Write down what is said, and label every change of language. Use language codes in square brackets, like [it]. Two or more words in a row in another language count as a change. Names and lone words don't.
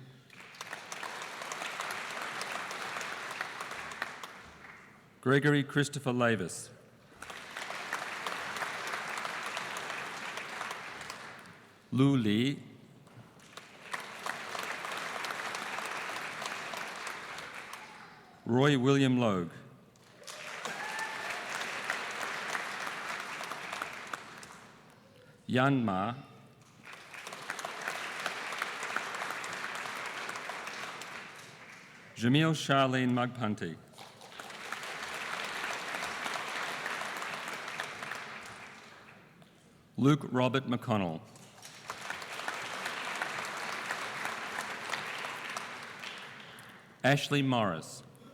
[en] Gregory Christopher Lavis. Lu Lee. Roy William Logue. Yan Ma. Jamil Charlene Mugpunty. Luke Robert McConnell. Ashley Morris.